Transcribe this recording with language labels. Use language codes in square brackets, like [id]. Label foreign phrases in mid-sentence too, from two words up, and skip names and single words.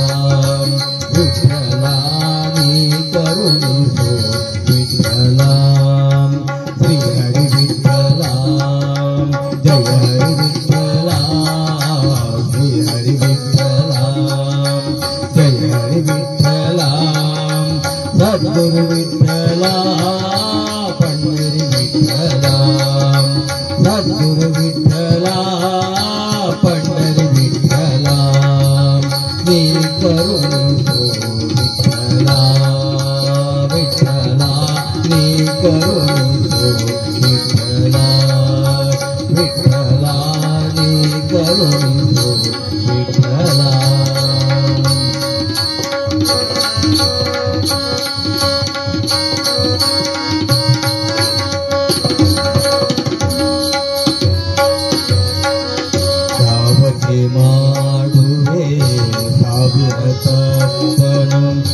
[kn] ವಿಠಲ ನೀ ಕರುಣಿಸು ವಿಠಲ ಶ್ರೀ ಹರಿ ವಿಠಲ ಜಯ ಹರಿ ವಿಠಲ ಶ್ರೀ ಹರಿ ವಿಠಲ ಜಯ ಹರಿ ವಿಠಲ ಸದ್ಗುರು ವಿಠಲ [mr] सद्गुरु विठ्ठला पंढरी विठ्ठला [kn] ನೀ ಕರುಣಿಸು ವಿಠಲ ವಿಠಲ ನೀ ಕರುಣಿಸು ವಿಠಲ ವಿಠಲ ನೀ ಕರುಣಿಸು ವಿಠಲ ಮಾಡುವೆ ಸಾವಿರ ತಪ್ಪನು